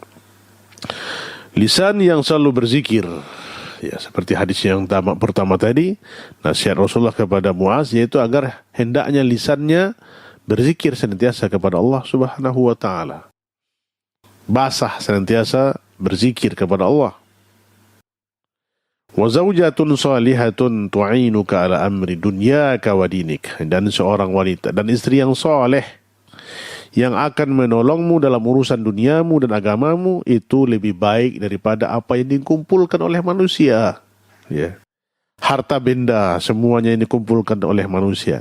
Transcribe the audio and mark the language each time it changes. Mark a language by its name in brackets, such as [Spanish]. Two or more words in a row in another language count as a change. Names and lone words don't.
[Indonesian] Lisan yang selalu berzikir. Ya, seperti hadis yang pertama tadi, nasihat Rasulullah kepada Muaz yaitu agar hendaknya lisannya berzikir senantiasa kepada Allah [Arabic] سبحانه وتعالى. [Indonesian] Basah senantiasa berzikir kepada Allah. [Arabic] وزوجة صالحة تعينك على أمر دنياك ودينك, [Indonesian] dan seorang wanita dan istri yang soleh yang akan menolongmu dalam urusan duniamu dan agamamu, itu lebih baik daripada apa yang dikumpulkan oleh manusia ya. Harta benda semuanya yang dikumpulkan oleh manusia.